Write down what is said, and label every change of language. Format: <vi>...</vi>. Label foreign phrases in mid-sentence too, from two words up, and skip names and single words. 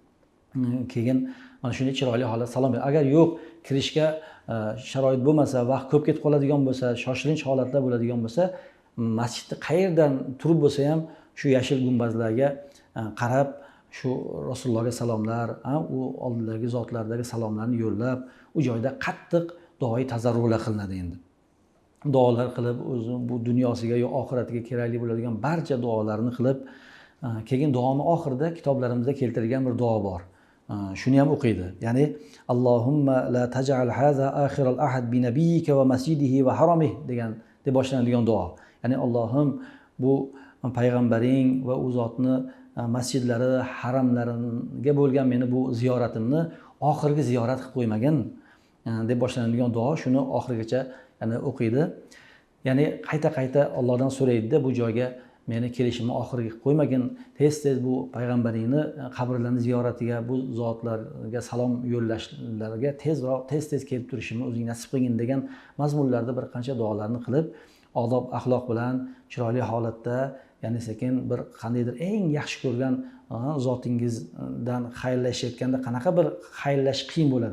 <uz>keyin mana shunday chiroyli holat salom berib, agar yo'q kirishga sharoit bo'lmasa, vaqt ko'p ketib qoladigan bo'lsa, shoshilinch holatlar bo'ladigan bo'lsa, masjidni qayerdan turib bo'lsa ham shu yashil gumbazlarga qarab shu Rasulullohga salomlar, u oldidagi zotlardagi salomlarni yo'llab, u joyda qattiq duoyi tazarrular qilinadi. Endi duolar qilib, o'zi bu dunyosiga yo oxiratiga kerakli bo'ladigan barcha duolarni qilib, keyin duoni oxirida kitoblarimizda keltirilgan bir duo bor. Shuni ham o'qiydi. Ya'ni</uz> <ar>اللهم لا تجعل هذا آخر العهد بنبيك ومسجده وحرمه</ar> <uz>degan deb boshlanadigan duo. Ya'ni Allohim bu payg'ambaring va u zotni masjidlari, haramlariga bo'lgan meni bu ziyoratimni oxirgi ziyorat qilib qo'ymagin deb boshlanadigan duo. Shuni oxirigacha ya'ni o'qiydi. Ya'ni qayta Allohdan so'raydi-da, bu joyga meni kelishimni oxiriga qilib qo'ymagin, tez bu payg'ambaringni qabrlarini ziyoratiga, bu zotlarga salom yo'llashlarga tez kelib turishimni o'zing nasib qilgin degan mazmunlarda bir qancha duolarni qilib, odob axloq bilan chiroyli holatda, ya'ni sekin bir qandaydir eng yaxshi ko'rgan zotingizdan xayrlashayotganda qanaqa bir xayrlash qiyin bo'ladi.</uz>